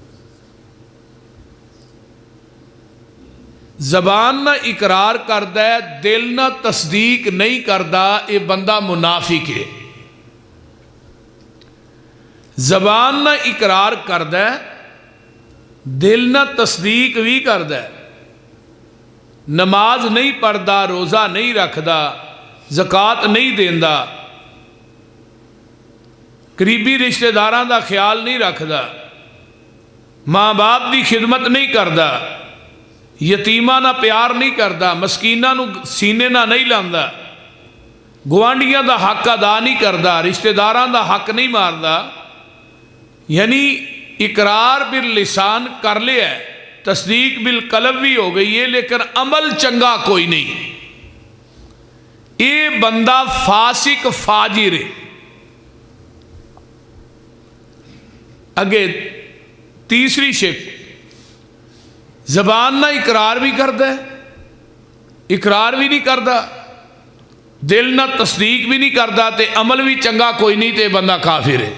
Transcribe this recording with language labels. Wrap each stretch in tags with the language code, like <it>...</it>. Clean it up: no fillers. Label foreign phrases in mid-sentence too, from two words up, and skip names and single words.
<pa>زبان نہ اقرار کردہ ہے، دل نہ تصدیق نہیں کردہ، یہ بندہ منافق ہے۔ زبان نہ اقرار کردہ ہے، دل نہ تصدیق بھی کردہ ہے، نماز نہیں پڑھدا، روزہ نہیں رکھدا، زکوٰۃ نہیں دیندہ، قریبی رشتہ داراں دا خیال نہیں رکھدا، ماں باپ دی خدمت نہیں کردا، یتیماں نہ پیار نہیں کردا، مسکیناں نو سینے نہ نہیں لاندا، گوانڈیاں دا حق ادا نہیں کردا، رشتہ داراں دا حق نہیں ماردا،</pa> <ur>یعنی</ur> <ar>اقرار باللسان</ar> <ur>کر لیا ہے،</ur> <ar>تصدیق بالقلب</ar> <ur>بھی ہو گئی ہے، لیکن عمل چنگا کوئی نہیں، یہ بندہ فاسق فاجر ہے۔</ur> <pa>اگے تیسری شک، زبان نہ اقرار بھی کرتا ہے، اقرار بھی نہیں کرتا، دل نہ تصدیق بھی نہیں کرتا، تے عمل بھی چنگا کوئی نہیں، تے بندہ کافر ہے۔</pa>